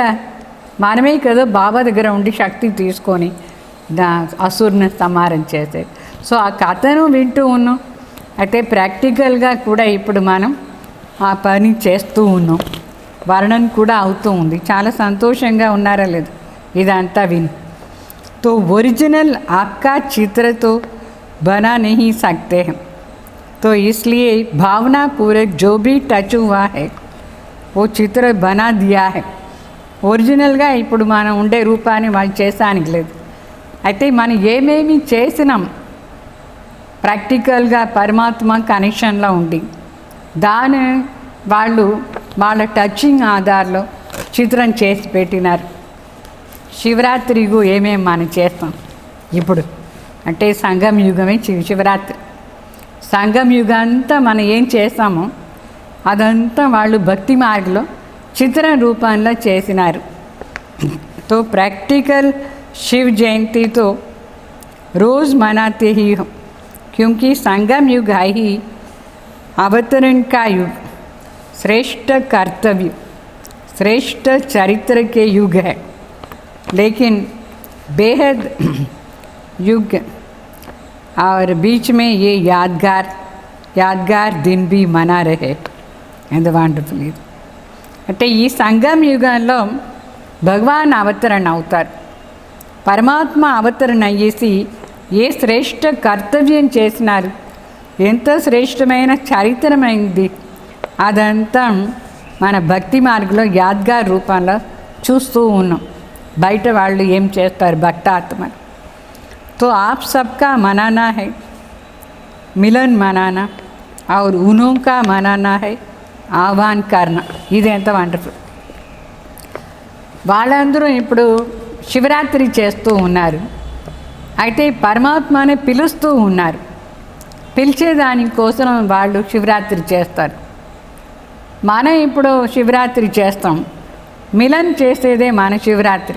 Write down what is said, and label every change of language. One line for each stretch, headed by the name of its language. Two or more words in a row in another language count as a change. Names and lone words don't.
Telugu: మనమే కదా బాబా దగ్గర ఉండి శక్తి తీసుకొని అసురుని సంహారం చేసేది. సో ఆ కథను వింటూ ఉన్నాం. అయితే ప్రాక్టికల్గా కూడా ఇప్పుడు మనం ఆ పని చేస్తూ ఉన్నాం. వర్ణన కూడా అవుతూ ఉంది. చాలా సంతోషంగా ఉన్నారా లేదు ఇదంతా విని.
Hindi: तो ओरिजिनल आपका चित्र तो बना नहीं सकते हैं, तो इसलिए भावना पूर्वक जो भी टच हुआ है वो चित्र बना दिया है.
Telugu: ఒరిజినల్గా ఇప్పుడు మనం ఉండే రూపాన్ని వాళ్ళు చేసానికి లేదు. అయితే మనం ఏమేమి చేసినాం ప్రాక్టికల్గా పరమాత్మ కనెక్షన్లో ఉండి దాని వాళ్ళు వాళ్ళ టచింగ్ ఆధార్లో చిత్రం చేసి పెట్టినారు. శివరాత్రికు ఏమేమి మనం చేస్తాం ఇప్పుడు అంటే సంగం యుగమే శివరాత్రి. సంగం యుగం అంతా మనం ఏం చేస్తామో అదంతా వాళ్ళు భక్తి మార్గంలో చిత్ర రూపంలో చేసినారు.
Hindi: तो प्रैक्टिकल शिव जयंती तो रोज़ मनाते ही हो, क्योंकि संगम युग है ही अवतरण का युग, श्रेष्ठ कर्तव्य, श्रेष्ठ चरित्र के युग है. लेकिन बेहद युग और बीच में ये यादगार दिन भी मना रहे.
Telugu: ఎంత వండర్ఫుల్ ఇది. అంటే ఈ సంగం యుగంలో భగవాన్ అవతరణ అవుతారు. పరమాత్మ అవతరణ అయ్యేసి ఏ శ్రేష్ఠ కర్తవ్యం చేసినారు, ఎంత శ్రేష్టమైన చరిత్రమైంది అదంతా మన భక్తి మార్గంలో యాద్గార్ రూపంలో చూస్తూ ఉన్నాం. బయట వాళ్ళు ఏం చేస్తారు భక్తాత్మ.
Hindi: तो आप सबका मनाना है, मिलन मनाना और उन्हों का मनाना है आह्वान करना.
Telugu: ఇది ఎంత వండర్ఫుల్. వాళ్ళందరూ ఇప్పుడు శివరాత్రి చేస్తూ ఉన్నారు. అయితే పరమాత్మని పిలుస్తూ ఉన్నారు. పిలిచేదానికోసం వాళ్ళు శివరాత్రి చేస్తారు. మనం ఇప్పుడు శివరాత్రి చేస్తాం. మిలన్ చేసేదే మన శివరాత్రి.